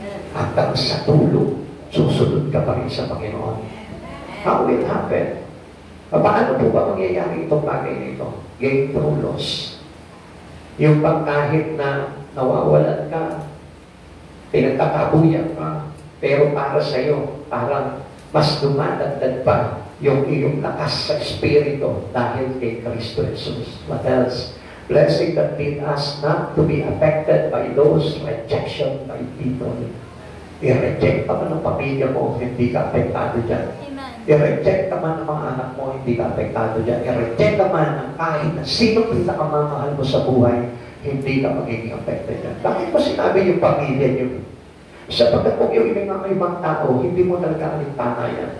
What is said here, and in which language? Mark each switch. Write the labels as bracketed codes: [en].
[tl] Hanggang sa tulo, susunod ka pa rin sa Panginoon. [en] How will it happen? [tl] Paano po ba mangyayari itong bagay nito? [en] Gain through loss. [tl] Yung pang kahit na nawawalan ka, pinagkakabuyan ka, pero para sa iyo, parang mas dumadagdag pa yung iyong lakas sa Espiritu dahil kay Kristo Jesus. [en] What else? Blessing that lead us not to be affected by those rejection by people. [tl] I-reject ka man ng pamilya mo, hindi ka apektado dyan. I-reject ka man ng mga anak mo, hindi ka apektado dyan. I-reject ka man ng kahit na sino pinakamamahal mo sa buhay, hindi ka magiging affected dyan. Bakit mo sinabi yung pamilya niyo? Sapagkat kung yung ibang tao, hindi mo talaga alintana yan.